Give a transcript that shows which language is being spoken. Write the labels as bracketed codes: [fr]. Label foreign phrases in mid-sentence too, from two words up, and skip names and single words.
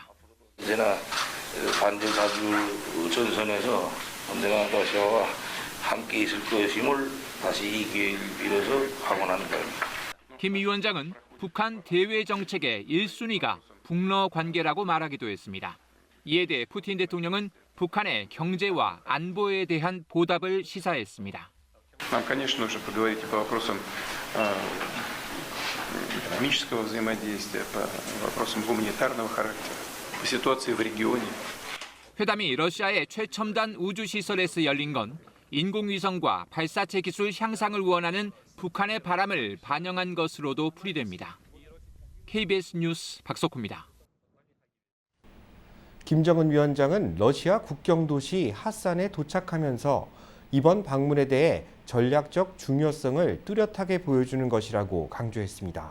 [ko] 언제나 반전 사주 전선에서 언제나 러시아와 함께 있을 것임을 다시 이 기회를 빌어서 확언하는 바입니다. 김 위원장은 북한 대외 정책의 1순위가 북러 관계라고 말하기도 했습니다. 이에 대해 푸틴 대통령은 북한의 경제와 안보에 대한 보답을 시사했습니다. [ru] Нам, конечно, нужно поговорить по вопросам экономического взаимодействия, по вопросам гуманитарного характера, по ситуации в регионе. [ko] 회담이 러시아의 최첨단 우주시설에서 열린 건 인공위성과 발사체 기술 향상을 원하는 북한의 바람을 반영한 것으로도 풀이됩니다. KBS 뉴스 박석호입니다. 김정은 위원장은 러시아 국경도시 하산에 도착하면서 이번 방문에 대해 전략적 중요성을 뚜렷하게 보여주는 것이라고 강조했습니다.